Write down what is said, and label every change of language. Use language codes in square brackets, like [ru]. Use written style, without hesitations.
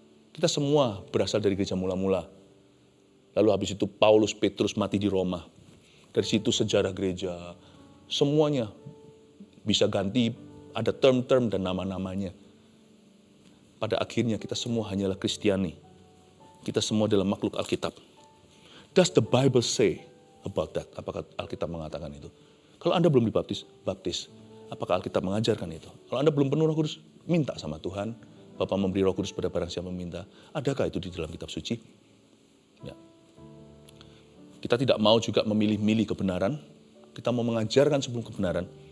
[id] Kita semua berasal dari gereja mula-mula. Lalu habis itu Paulus, Petrus mati di Roma. Dari situ sejarah gereja, semuanya bisa ganti, ada term-term dan nama-namanya. Pada akhirnya kita semua hanyalah Kristiani. Kita semua adalah makhluk Alkitab. [en] Does the Bible say about that? [id] Apakah Alkitab mengatakan itu? Kalau Anda belum dibaptis, baptis. Apakah Alkitab mengajarkan itu? Kalau Anda belum penuh Roh Kudus, minta sama Tuhan. Bapa memberi Roh Kudus pada barang siapa meminta. Adakah itu di dalam kitab suci? Ya. Kita tidak mau juga memilih-milih kebenaran. Kita mau mengajarkan sebelum kebenaran.